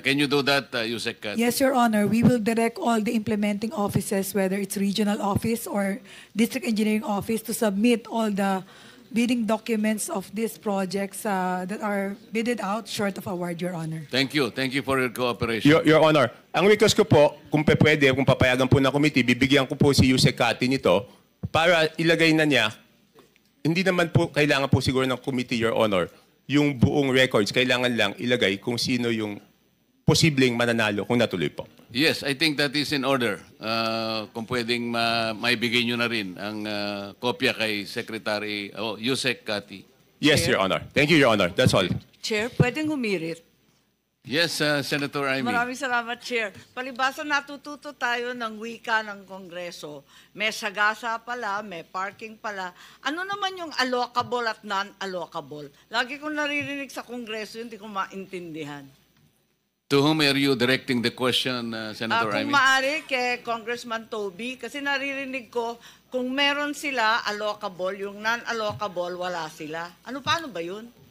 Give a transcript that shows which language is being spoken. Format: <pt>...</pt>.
<en>Can you do that, Yusek Cathy? Yes, Your Honor. We will direct all the implementing offices, whether it's regional office or district engineering office, to submit all the bidding documents of these projects that are bidded out short of award, Your Honor. Thank you. Thank you for your cooperation. Your Honor,</en> <tl>ang request ko po, kung pwede, kung papayagan po ng committee, bibigyan ko po si Yusek Kati nito para ilagay na niya. Hindi naman po kailangan po siguro ng committee,</tl> <en>Your Honor,</en> <tl>yung buong records. Kailangan lang ilagay kung sino yung posibleng mananalo kung natuloy po.</tl> <en>Yes, I think that is in order.</en> <tl>Kung pwedeng maibigay nyo na rin ang kopya kay Secretary Yusek Kati.</tl> <en>Yes, Your Honor. Thank you, Your Honor. That's all.</en> <tl>Chair, pwedeng humirit.</tl> <en>Yes, Senator Amy.</en> <tl>Maraming salamat, Chair. Palibasa natututo tayo ng wika ng Kongreso. May sagasa pala, may parking pala. Ano naman yung allocable at non-allocable? Lagi kong naririnig sa Kongreso, hindi ko maintindihan.</tl> <en>To whom are you directing the question, Senator</en> <tl>Kung maaari kay Congressman Toby, kasi naririnig ko, kung meron sila allocable, yung non-allocable, wala sila. Paano ba yun?</tl>